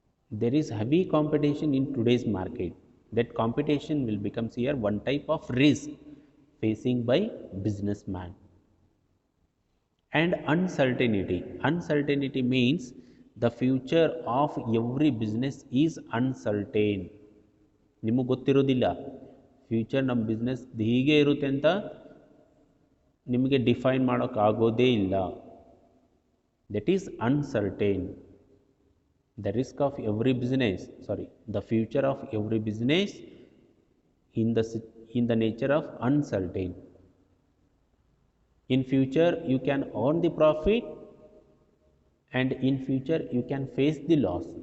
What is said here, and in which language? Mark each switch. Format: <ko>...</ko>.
<en>There is heavy competition in today's market. That competition will become here one type of risk facing by businessman. And uncertainty. Uncertainty means the future of every business is uncertain.</en> <kn>ನಿಮಗೆ ಗೊತ್ತಿರೋದಿಲ್ಲ future ನಮ್ಮ business ಹೀಗೆ ಇರುತ್ತೆ ಅಂತ ನಿಮಗೆ define ಮಾಡೋಕ್ಕಾಗೋದೇ ಇಲ್ಲ.</kn> <en>That is uncertain. The risk of every business, the future of every business in the nature of uncertain. In future you can earn the profit and in future you can face the loss.</en>